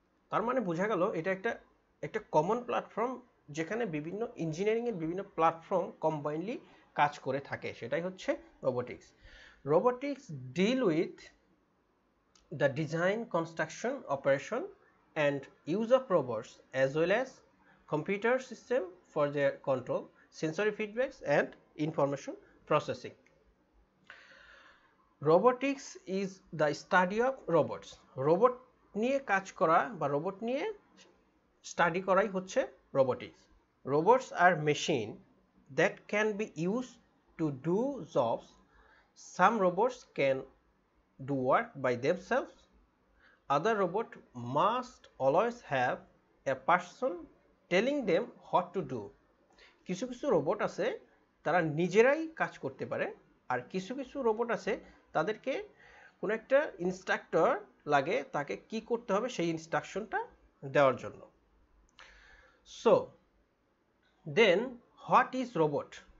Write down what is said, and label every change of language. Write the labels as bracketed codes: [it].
[bn] তার মানে বোঝা গেল এটা একটা কমন প্ল্যাটফর্ম যেখানে বিভিন্ন ইঞ্জিনিয়ারিংয়ের বিভিন্ন প্ল্যাটফর্ম কম্বাইনলি কাজ করে থাকে, সেটাই হচ্ছে robotics. [en] Robotics deal with the design, construction, operation and use of robots as well as computer system for their control, sensory feedbacks and information processing. Robotics is the study of robots. [bn] Robot নিয়ে কাজ করা বা robot নিয়ে study করাই হচ্ছে robotics. [en] Robots are machine that can be used to do jobs. Some robots can do work by themselves. Other robots must always have a person telling them what to do. [bn] কিছু কিছু robot আছে তারা নিজেরাই কাজ করতে পারে, আর কিছু কিছু রোবট আছে তাদেরকে কোনো একটা ইনস্ট্রাক্টর লাগে তাকে কি করতে হবে সেই ইনস্ট্রাকশনটা দেওয়ার জন্য। [en] So then what is robot?